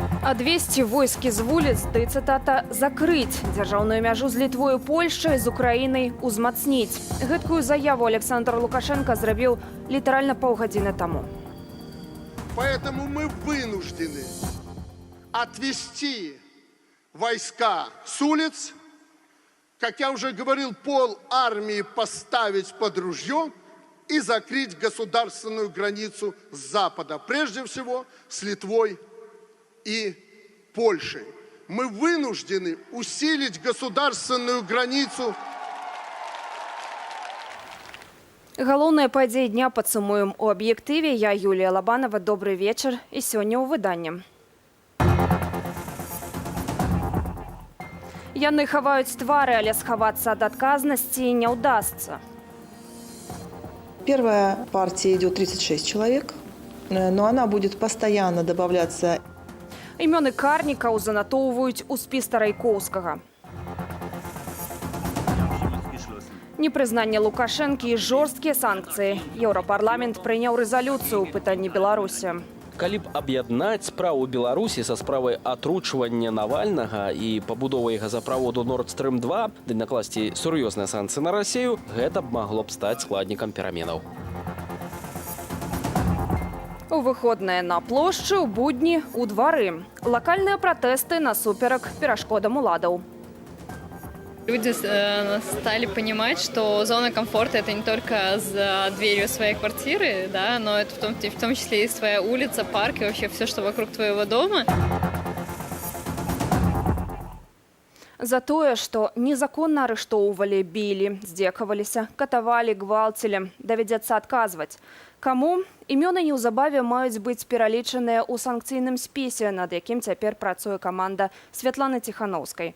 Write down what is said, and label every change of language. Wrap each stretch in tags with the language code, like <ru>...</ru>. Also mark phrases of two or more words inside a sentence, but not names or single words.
<be>Адвесці войскі з вуліц, ды цытата «закрыць» дзяржаўную мяжу з Літвою, Польшай, з Украінай узмацніць. Гэткую заяву Александр Лукашенко зрабіў літаральна паўгадзіны таму.</be> <ru>Поэтому мы вынуждены отвести войска с улиц, как я уже говорил, пол армии поставить под ружье и закрыть государственную границу с запада, прежде всего с Литвой и Польшей. Мы вынуждены усилить государственную границу.</ru> <be>Галоўныя падзеі дня падсумуем у аб'ектыве. Я Юлія Лабанова.</be> <ru>Добрый вечер.</ru> <be>І сёння ў выданні. Яны хаваюць твары, але схавацца ад адказнасці не ўдасца.</be> <ru>Первая партия идет 36 человек, но она будет постоянно добавляться.</ru> <be>Імёны карнікаў занатоўваюць у спіс Тарайкоўскага. Непрызнанне Лукашэнкі і жорсткія санкцыі. Еўрапарламент прыняў рэзалюцыю ў пытанні Беларусі. Калі б аб'яднаць справу Беларусі са справай атручвання Навальнага і пабудовы газаправоду Nord Stream 2, ды накласці сур'ёзныя санкцыі на Расію, гэта б магло б стаць складнікам пераменаў. У выходныя на плошчы, у будні, у двары. Лакальныя пратэсты насуперак перашкодам уладаў.</be> <ru>Люди стали понимать, что зона комфорта – это не только за дверью своей квартиры, да, но это в том числе и своя улица, парк и вообще все, что вокруг твоего дома.</ru> <be>За тое, што незаконна арыштоўвалі, білі, здзекаваліся, катавалі, гвалцілі, давядзецца адказваць. Каму? Імёны неўзабаве маюць быць пералічаныя ў санкцыйным спісе, над якім цяпер працуе каманда Святланы Ціханаўскай.</be>